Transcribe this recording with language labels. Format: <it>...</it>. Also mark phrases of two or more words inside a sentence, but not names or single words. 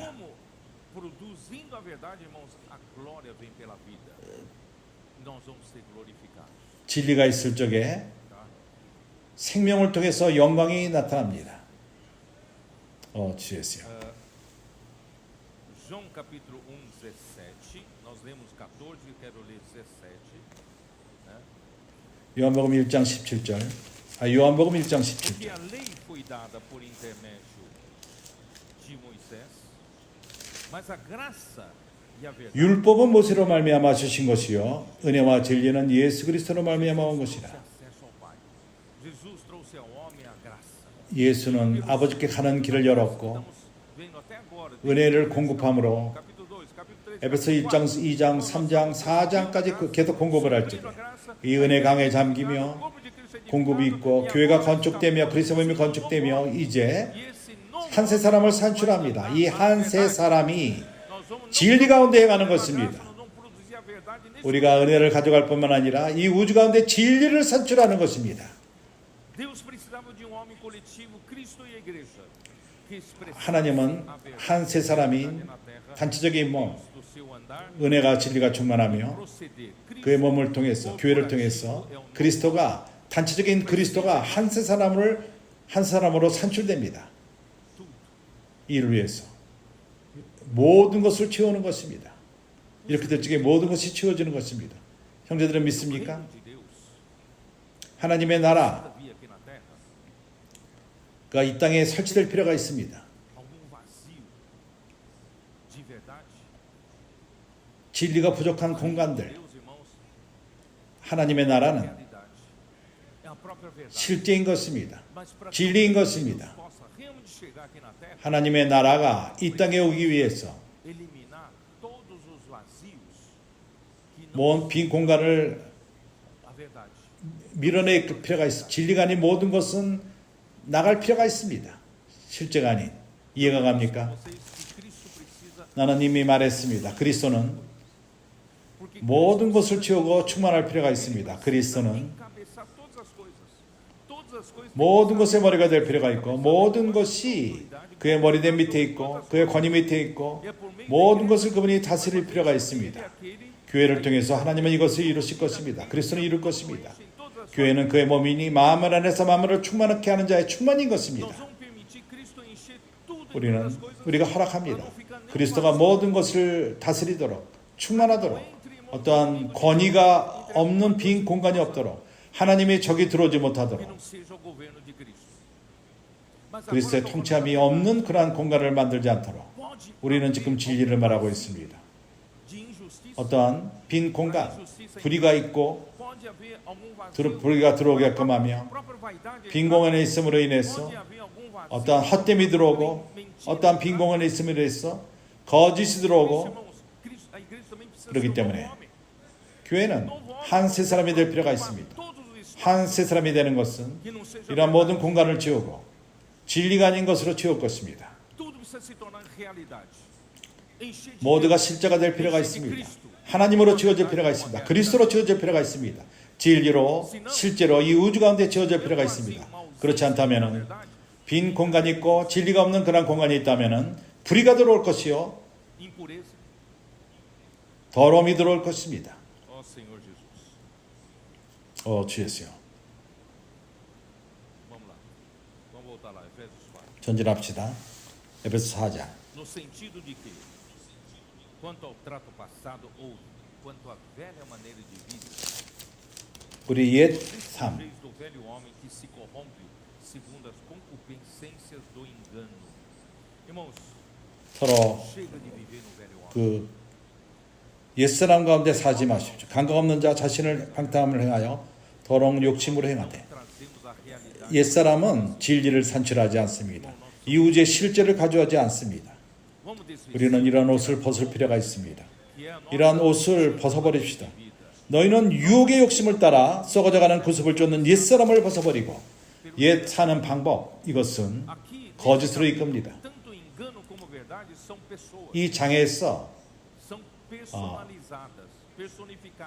<pt>Como produzindo a verdade, irmãos, a glória vem pela vida. Nós vamos ser glorificados.</pt> <ko>진리가 있을 적에 생명을 통해서 영광이 나타납니다. 주였어요.</ko> <pt>João capítulo 1, 17. Nós lemos 14, quero ler 17.</pt> <ko>요한복음 1장 17절. 요한복음 1장</ko> <pt>Porque</pt> <ko>17절.</ko> <pt>a lei foi dada por intermédio de Moisés, mas a graça e a verdade</pt> <ko>율법은 모세로 말미암아 주신 것이요 은혜와 진리는 예수 그리스도로 말미암아 온 것이라.</ko> <pt>acesso ao Pai. Jesus trouxe ao homem a graça.</pt> <ko>예수는 아버지께 가는 길을 열었고</ko> <pt>Estamos vendo até agora.</pt> <ko>은혜를 공급함으로</ko> <pt>Capítulo 2, capítulo 3.</pt> <ko>에베소 1장, 2장, 3장, 4장까지 계속 공급을 할 적에 이 은혜 강에 잠기며 공급이 있고 교회가 건축되며 그리스도 몸이 건축되며 이제 한 세 사람을 산출합니다. 이 한 세 사람이 진리 가운데 행하는 것입니다. 우리가 은혜를 가져갈 뿐만 아니라 이 우주 가운데 진리를 산출하는 것입니다.</ko> <pt>Deus precisava de homem coletivo, Cristo e a igreja, que expressasse</pt> <ko>하나님은</ko> <pt>a verdade</pt> <ko>한 세 사람인</ko> <pt>na terra</pt> <ko>단체적인 몸,</ko> <pt>do seu andar,</pt> <ko>은혜가 진리가 충만하며</ko> <pt>proceder.</pt> <ko>그의 몸을 통해서 교회를 통해서 그리스도가 단체적인 그리스도가 한 세 사람으로 산출됩니다. 이를 위해서 모든 것을 채우는 것입니다. 이렇게 될 적에 모든 것이 채워지는 것입니다. 형제들은 믿습니까?</ko> <pt>Reino de Deus</pt> <ko>하나님의 나라가</ko> <pt>havia aqui na terra</pt> <ko>이 땅에 설치될 필요가 있습니다.</ko> <pt>algum vazio de verdade.</pt> <ko>진리가 부족한 공간들,</ko> <pt>Deus, irmãos,</pt> <ko>하나님의 나라는</ko> <pt>realidade é a própria verdade.</pt> <ko>실제인 것입니다.</ko> <pt>Mas para que</pt> <ko>진리인</ko> <pt>Deus</pt> <ko>것입니다.</ko> <pt>possa realmente chegar aqui na terra,</pt> <ko>하나님의 나라가 이 땅에 오기 위해서</ko> <pt>eliminar todos os vazios que não</pt> <ko>먼 빈 공간을</ko> <pt>a verdade.</pt> <ko>밀어낼 필요가 있습니다. 진리가 아닌 모든 것은 나갈 필요가 있습니다. 실제가 아닌. 이해가 갑니까?</ko> <pt>Vocês que Cristo precisa,</pt> <ko>나는 이미 말했습니다. 그리스도는</ko> <pt>porque</pt> <ko>모든 것을 채우고 충만할 필요가 있습니다. 그리스도는</ko> <pt>encabeçar todas as coisas. Todas as coisas</pt> <ko>모든 것의 머리가 될 필요가 있고 모든 것이 그의 머리대 밑에 있고 그의 권위 밑에 있고 모든 것을 그분이 다스릴 필요가 있습니다.</ko> <pt>aquele</pt> <ko>교회를 통해서 하나님은 이것을 이루실 것입니다. 그리스도는 이룰 것입니다.</ko> <pt>em todas as</pt> <ko>교회는 그의 몸이니 마음을 안에서 마음을 충만하게 하는 자의 충만인 것입니다.</ko> <pt>nós vamos permitir Cristo encher tudo em todas</pt> <ko>우리는</ko> <pt>as coisas.</pt> <ko>우리가 허락합니다. 그리스도가 모든 것을 다스리도록 충만하도록 어떠한 권위가 없는 빈 공간이 없도록 하나님의 적이 들어오지</ko> <pt>Que</pt> <ko>못하도록</ko> <pt>não seja o governo de Cristo. Mas agora</pt> <ko>그리스도의</ko> <pt>estamos</pt> <ko>통치함이 없는 그러한 공간을 만들지 않도록</ko> <pt>pode</pt> <ko>우리는 지금 진리를 말하고 있습니다.</ko> <pt>de injustiça,</pt> <ko>어떠한 빈 공간, 불의가 있고</ko> <pt>pode haver algum vazio.</pt> <ko>불의가 들어오게끔 하며</ko> <pt>A própria vaidade,</pt> <ko>빈 공간에 있음으로 인해서</ko> <pt>pode haver algum vazio.</pt> <ko>어떠한 헛됨이 들어오고 어떠한 빈 공간에 있음으로 인해서 거짓이 들어오고</ko> <pt>Irmãos, Cristo- a igreja também precisa</pt> <ko>그렇기</ko> <pt>ser um</pt> <ko>때문에</ko> <pt>novo homem.</pt> <ko>교회는 한 세 사람이 될 필요가 있습니다.</ko> <pt>Todos os espaços</pt> <ko>한 세 사람이 되는 것은</ko> <pt>que não seja</pt> <ko>이러한 모든 공간을 채우고 진리가 아닌 것으로 채울 것입니다.</ko> <pt>tudo precisa se tornar realidade. Encher de</pt> <ko>모두가</ko> <pt>Deus,</pt> <ko>실제가 될 필요가</ko> <pt>encher de</pt> <ko>있습니다.</ko> <pt>Cristo.</pt> <ko>하나님으로 채워질 필요가 있습니다. 그리스도로 채워질 필요가 있습니다. 진리로 실제로 이 우주 가운데 채워질 필요가 있습니다. 그렇지 않다면은 빈 공간이 있고 진리가 없는 그런 공간이 있다면은 불의가 들어올 것이요</ko> <pt>Impureza.</pt> <ko>더러움이 들어올 것입니다.</ko> <pt>Ó Senhor Jesus.</pt> <ko>주 예수요.</ko> <pt>Vamos lá. Vamos voltar lá. Efésios 4.</pt> <ko>전진합시다. 에베소 4장.</ko> <pt>No sentido de que, quanto ao trato passado ou quanto à velha maneira de vida,</pt> <ko>우리 옛 삶,</ko> <pt>desde do velho homem que se corrompe segundo as concupiscências do engano. Irmãos,</pt> <ko>서로</ko> <pt>chega de viver no velho homem.</pt> <ko>그 옛사람 가운데 사지 마십시오. 감각 없는 자 자신을 방탕함을 행하여 더러운 욕심으로 행하되 옛사람은 진리를 산출하지 않습니다. 이후의 실제를 가져오지 않습니다.</ko> <pt>Vamos desvestir</pt> <ko>우리는 이런 옷을 벗을 필요가 있습니다.</ko> <pt>que é a nossa</pt> <ko>이러한 옷을 벗어버립시다. 너희는 유혹의 욕심을 따라 썩어져가는 구습을 쫓는 옛사람을 벗어버리고 옛 사는 방법, 이것은</ko> <pt>aqui</pt> <ko>거짓으로 이끕니다.</ko> <pt>tanto engano como verdade são pessoas,</pt> <ko>이 장에서</ko> <pt>são personalizadas, personificadas.</pt>